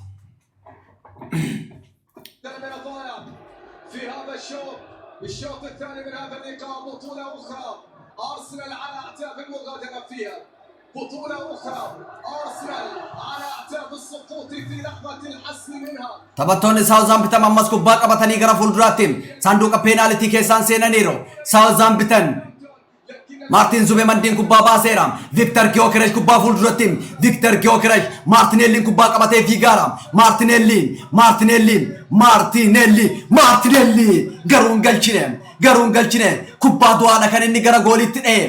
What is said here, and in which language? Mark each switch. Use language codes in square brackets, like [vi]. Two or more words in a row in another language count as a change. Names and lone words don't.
[ar] من الضائع في هذا الشوط الثاني من هذا اللقاء. بطولة أخرى أرسنال على أعتاب المغادرة فيها. بطولة أخرى أرسنال على أعتاب السقوط في لحظة الحسم منها. [om] taphattoonni Southampton ammas kubbaa qabatanii gara fuulduraatti saanduqa peenaalitii keessaan seenaniiru. Southampton Martin Zubimendi kubbaa baaseera. Victor Gyökeres kubbaa fuulduratti. Victor Gyökeres Martinelli kubbaa qabatee fiigaara. Martinelli garuu hin galchine kubbaa du'aadha kan inni gara goolitti dha'e.